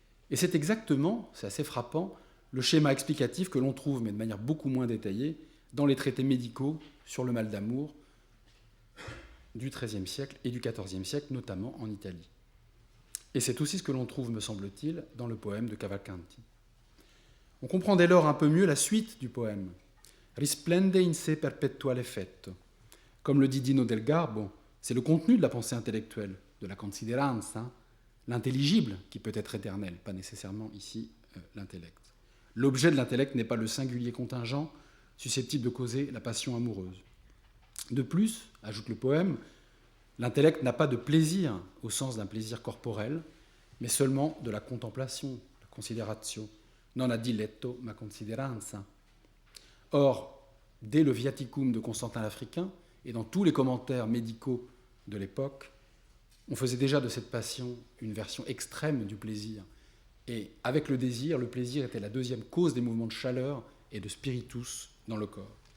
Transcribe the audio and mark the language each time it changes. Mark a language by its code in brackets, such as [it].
[fr] Et c'est exactement, c'est assez frappant, le schéma explicatif que l'on trouve, mais de manière beaucoup moins détaillée, dans les traités médicaux sur le mal d'amour du XIIIe siècle et du XIVe siècle, notamment en Italie. Et c'est aussi ce que l'on trouve, me semble-t-il, dans le poème de Cavalcanti. On comprend dès lors un peu mieux la suite du poème. [it] Risplende in se perpetuale effetto. [fr] Comme le dit Dino del Garbo, c'est le contenu de la pensée intellectuelle, de la consideranza, l'intelligible qui peut être éternel, pas nécessairement ici l'intellect. L'objet de l'intellect n'est pas le singulier contingent susceptible de causer la passion amoureuse. De plus, ajoute le poème, l'intellect n'a pas de plaisir au sens d'un plaisir corporel, mais seulement de la contemplation, la consideratio. [it] Non a diletto ma consideranza. [fr] Or, dès le Viaticum de Constantin l'Africain, et dans tous les commentaires médicaux de l'époque, on faisait déjà de cette passion une version extrême du plaisir. Et avec le désir, le plaisir était la deuxième cause des mouvements de chaleur et de spiritus dans le corps.